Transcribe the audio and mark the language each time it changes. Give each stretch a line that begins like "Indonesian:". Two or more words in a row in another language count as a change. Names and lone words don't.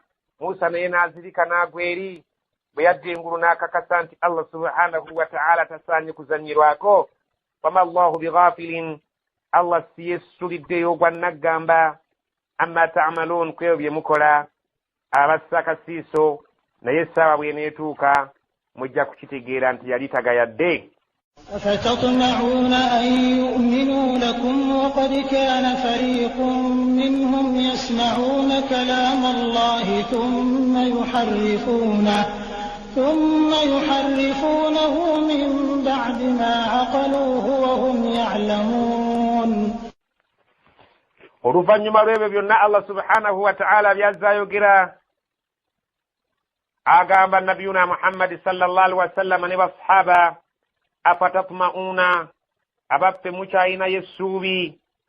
Ganda: Musa naye n'azirika n'agwa eri bwe yadda engulu n'akakasa nti
Arabic: الله سبحانه وتعالى
Ganda: tasaanye kuzannyirwako.
Arabic: فما الله بغافل
Ganda: Allah si yeesuliddeyo gwa naggamba
Arabic: عما تعملون
Ganda: ku ebyo bye mukola abassa akasiiso naye essaawa bw'eneetuuka mujja kukitegeera nti yali tagayadde.
Arabic: أفتطمعون أن يؤمنوا لكم وقد كان فريق منهم يسمعون كلام الله ثم يحرفونه من بعد ما عقلوه وهم يعلمون.
Ganda: oluvannyuma lw'ebyo byonna
Arabic: الله سبحانه وتعالى
Ganda: byazza ayogera agamba nabiyuna Muhammad
Arabic: صلى الله عليه وسلم
Ganda: ne basahaba afatatma'una abaffe mukyayinayo essuubi